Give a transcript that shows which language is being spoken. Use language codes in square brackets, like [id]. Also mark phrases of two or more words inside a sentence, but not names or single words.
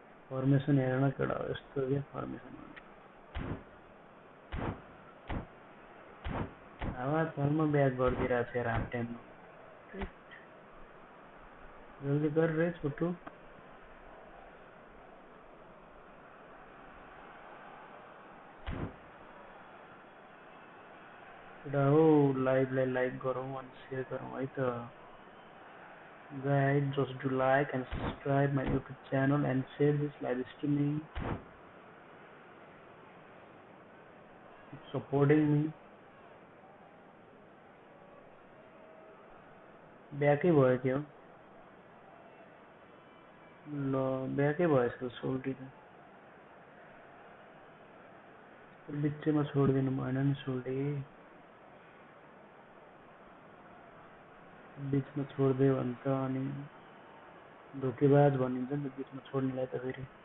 [ne] फॉर्मेशन हेर्न केटा हो यस्तो के फॉर्मेशन आवाज हालमा ब्याक गरिदिरहेको छ यार हाफ टाइममा [hi] जल्दी कर रे छोटू [ne] केटा हो लाइभलाई लाइक गरौँ अनि सेयर गरौँ है त [en] guys, just do like and subscribe my YouTube channel and share this live streaming. Keep supporting me. [ne] ब्याकै भयो क्या हो ल ब्याकै भएछ सोल्टी त बिचमा छोडिदिनु भएन नि सोल्टी बिचमा छोडिदियो भने त अनि धोकेबाज भनिन्छ नि त बिचमा छोड्नेलाई त फेरि